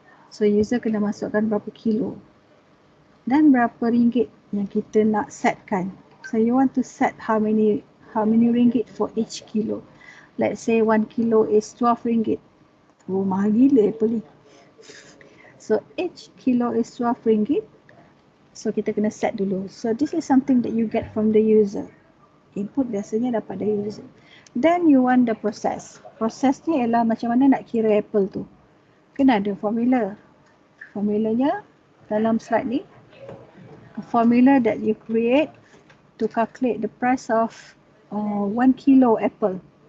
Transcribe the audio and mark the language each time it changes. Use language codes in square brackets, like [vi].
[ms] So user kena masukkan berapa kilo dan berapa ringgit yang kita nak setkan. [en] So you want to set how many ringgit for each kilo. Let's say 1 kilo is 12 ringgit. [ms] Oh, mahal gila apple ni. [en] So each kilo is 12 ringgit. So [ms] kita kena set dulu. [en] So this is something that you get from the user. [ms] Input biasanya dapat dari user. [en] Then you want the process. [ms] Proses ni ialah macam mana nak kira apple tu. Kena ada formula. Formulanya dalam slide ni. [en] A formula that you create to calculate the price of 1 kilo apple.